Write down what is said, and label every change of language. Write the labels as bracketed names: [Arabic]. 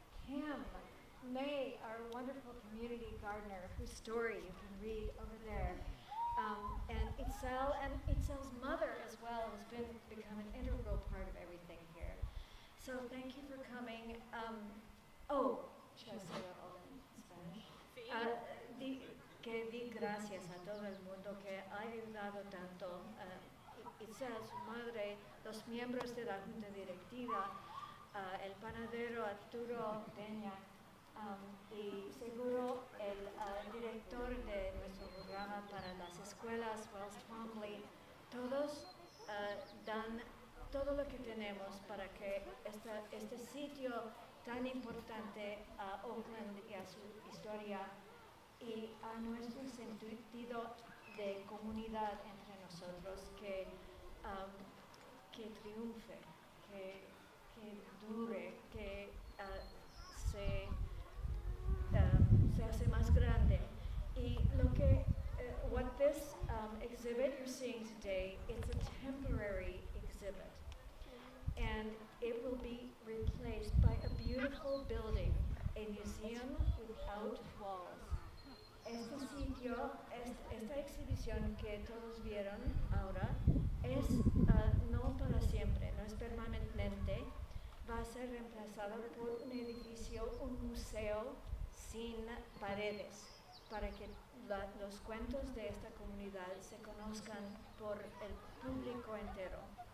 [English] Kim, May, our wonderful community gardener, whose story you can read over there. And Itzel and Itzel's mother as well has become an integral part of everything here. So thank you for coming. Should I say that all in Spanish? [Spanish] Di gracias a todo el mundo que ha ayudado tanto. Itzel, su madre, los miembros de la junta directiva, el panadero Arturo Peña, y seguro el director de nuestro programa para las escuelas, Wells Twombly, todos dan todo lo que tenemos para que este sitio tan importante a Oakland y a su historia y a nuestro sentido de comunidad entre nosotros que triunfe, que dure, que se hace más grande. [English] Y what this exhibit you're seeing today, it's a temporary exhibit. And it will be replaced by a beautiful building, a museum without walls. [Spanish] Este sitio, esta exhibición que todos vieron ahora, es no para siempre, no es permanente, va a ser reemplazado por un edificio, un museo sin paredes, para que los cuentos de esta comunidad se conozcan por el público entero.